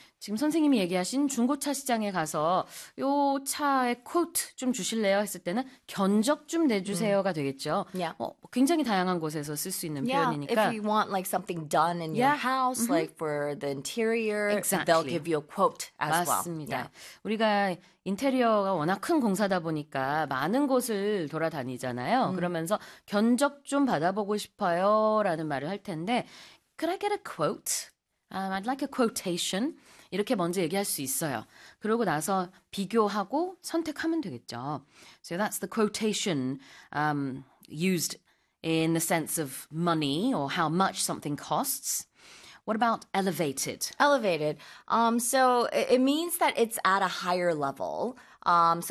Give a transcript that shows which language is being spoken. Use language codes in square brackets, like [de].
[ko] 지금 선생님이 얘기하신 중고차 시장에 가서 요 차의 quote 좀 주실래요? 했을 때는 견적 좀 내주세요가 되겠죠. [en] Yeah. [ko] 굉장히 다양한 곳에서 쓸 수 있는 표현이니까. [en] Yeah. If you want like something done in your house, like for the interior, exactly. they'll give you a quote as [ko] 맞습니다. 맞습니다. [en] Yeah. [ko] 우리가 인테리어가 워낙 큰 공사다 보니까 많은 곳을 돌아다니잖아요. 그러면서 견적 좀 받아보고 싶어요 라는 말을 할 텐데 [en] Could I get a quote? I'd like a quotation. [ko] 이렇게 먼저 얘기할 수 있어요. 그러고 나서 비교하고 선택하면 되겠죠. [en] So that's the quotation used in the sense of money or how much something costs. What about elevated? Elevated. So it means that it's at a higher level. So